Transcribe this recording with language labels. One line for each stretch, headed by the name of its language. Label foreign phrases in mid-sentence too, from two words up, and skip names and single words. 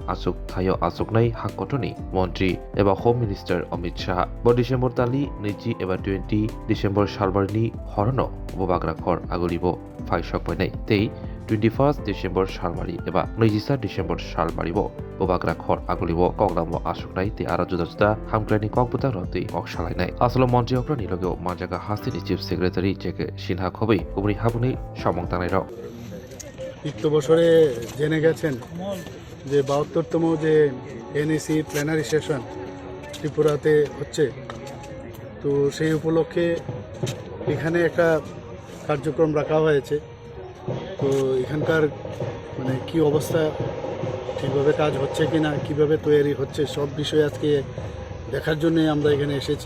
Kok Borok: Asuk Thayo Asuk Nai Hakotoni, Montri, Eba
English: Home Minister
Kok Borok: Amit Shah, Bo December Tali, Niji Eba 20, December Shalbarni, Horono, Bobagra Kor, Agolibo, 5 Shopone, Day, 21st December Shalmari, Eba, Nijisa December Shalmaribo, Bobagra Kor, Agolibo, Koglamo Asuk Nai, the Arajuda, Hamgrani Kokbuta Roti, Okshalai Nai, Aslo Montjokra Nilogo, Manjaga Hasti,
English: Chief Secretary,
Kok Borok: Jeke Shinha Kobe, Ubri Habuni, Shamong Tanero.
Bangla: বিগত বছরে জেনে গেছেন যে ৭২তম যে এনএসি
English: plenary session
Bangla: ত্রিপুরাতে হচ্ছে, তো সেই উপলক্ষে এখানে একটা কার্যক্রম রাখা হয়েছে। তো এখানকার মানে কি অবস্থা, ঠিকভাবে কাজ হচ্ছে কিনা, কিভাবে তৈরি হচ্ছে, সব বিষয়ে আজকে দেখার জন্য আমরা এখানে এসেছি।